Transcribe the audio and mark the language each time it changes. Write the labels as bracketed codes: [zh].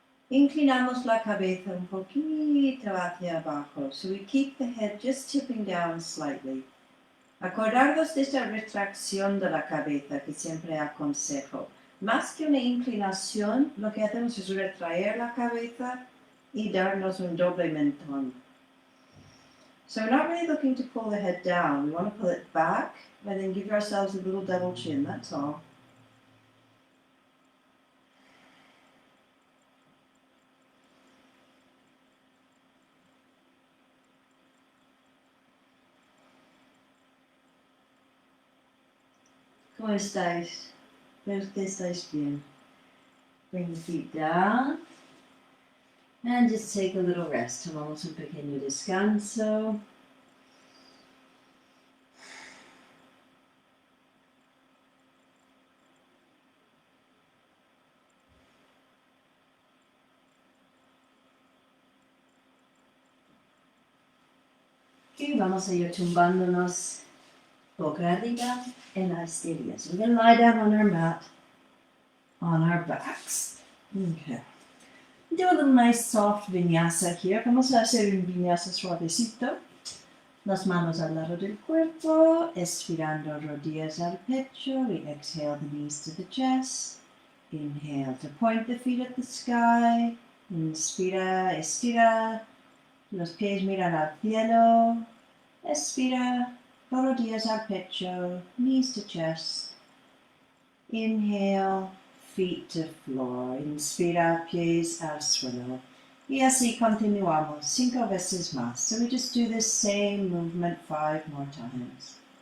[es] Inclinamos la cabeza un poquito hacia abajo, [en] so we keep the head just tipping down slightly. [es] Acordaros de esta retracción de la cabeza que siempre aconsejo. Más que una inclinación, lo que hacemos es retraer la cabeza y darnos un doble mentón. [en] So we're not really looking to pull the head down. We want to pull it back and then give ourselves a little double chin, that's all. [es] ¿Cómo estáis? Espero que estáis bien. [en] Bring the feet down. And just take a little rest. [es] Tomamos un pequeño descanso. Y vamos a ir tumbándonos boca arriba en las estrellas. [en] We're going to lie down on our mat, on our backs. Okay. Do a little nice soft vinyasa here. [es] Vamos a hacer un vinyasa suavecito. Las manos al lado del cuerpo, expirando rodillas al pecho. [en] We exhale the knees to the chest. Inhale to point the feet at the sky. [es] Inspira, estira. Los pies miran al cielo. Expira, rodillas al pecho, [en] knees to chest. Inhale, feet to floor. [es] Inspira, pies al suelo. Y así continuamos 5 veces más. [en] So we just do this same movement 5 more times.